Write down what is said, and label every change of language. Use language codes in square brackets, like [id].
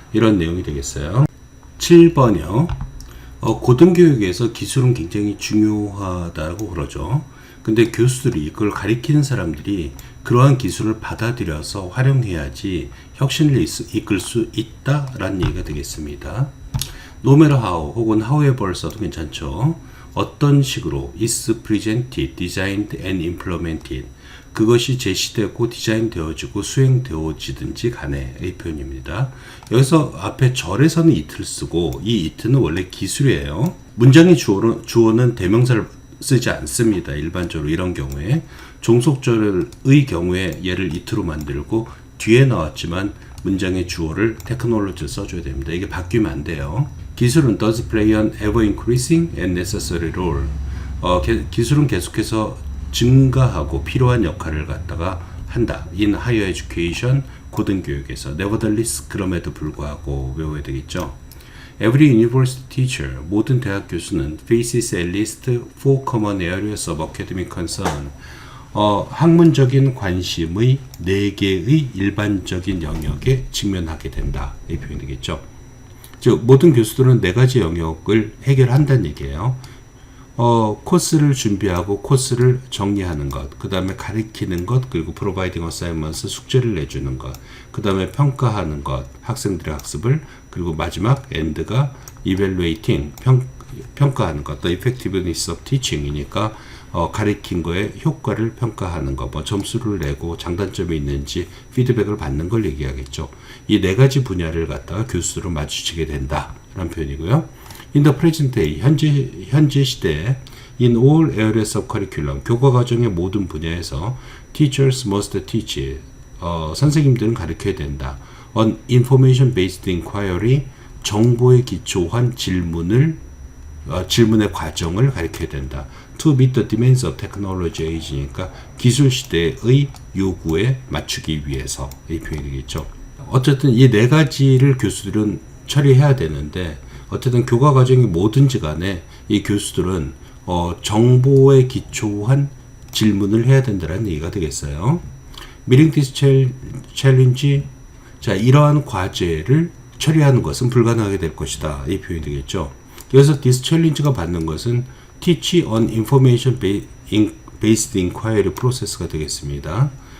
[ko] 이런 내용이 되겠어요. 7번이요. 고등교육에서 기술은 굉장히 중요하다고 그러죠. 근데 교수들이 그걸 가리키는 사람들이 그러한 기술을 받아들여서 활용해야지 혁신을 이끌 수 있다라는 얘기가 되겠습니다. [en] No matter how [ko] 혹은 however 써도 괜찮죠. 어떤 식으로 [en] is presented, designed and implemented, [ko] 그것이 제시되고 디자인되어지고 수행되어지든지 간에 이 표현입니다. 여기서 앞에 절에서는 it를 쓰고 이 it는 원래 기술이에요. 문장의 주어는 대명사를 쓰지 않습니다. 일반적으로 이런 경우에 종속절의 경우에 얘를 it로 만들고 뒤에 나왔지만 문장의 주어를 technology를 써줘야 됩니다. 이게 바뀌면 안 돼요. 기술은 [en] does play an ever increasing and necessary role. [ko] 기술은 계속해서 증가하고 필요한 역할을 갖다가 한다. [en] in higher education, [ko] 고등교육에서. nevertheless, 그럼에도 불구하고 외워야 되겠죠. [en] Every university teacher, [ko] 모든 대학 교수는 [en] faces at least 4 common areas of academic concern. [ko] 학문적인 관심의 4개의 일반적인 영역에 직면하게 된다. 이 표현이 되겠죠. 즉 모든 교수들은 4가지 영역을 해결한다는 얘기예요. 코스를 준비하고 코스를 정리하는 것, 그 다음에 가르치는 것, 그리고 [en] providing assignments, [ko] 숙제를 내주는 것, 그 다음에 평가하는 것, 학생들의 학습을, 그리고 마지막 end가 evaluating, 평가하는 것, [en] the effectiveness of teaching [ko] 이니까 가르친 거에 효과를 평가하는 것, 뭐 점수를 내고 장단점이 있는지 피드백을 받는 걸 얘기하겠죠. 이 4가지 분야를 갖다가 교수들은 마주치게 된다라는 표현이고요. [en] In the present day, [ko] 현재 시대에 [en] in all areas of curriculum, [ko] 교과 과정의 모든 분야에서 [en] teachers must teach, [ko] 선생님들은 가르쳐야 된다. [en] On information-based inquiry, [ko] 정보에 기초한 질문의 과정을 가르쳐야 된다. [en] To meet the demands of technology age [ko] 니까 기술 시대의 요구에 맞추기 위해서 이 표현이겠죠. 어쨌든 이 4가지를 교수들은 처리해야 되는데 어쨌든 교과 과정이 뭐든지 간에 이 교수들은 정보에 기초한 질문을 해야 된다는 얘기가 되겠어요. [en] Meeting this challenge, [ko] 자 이러한 과제를 처리하는 것은 불가능하게 될 것이다. 이 표현이 되겠죠. 여기서 this challenge가 받는 것은 [en] teach on information based inquiry process [ko] 가 되겠습니다.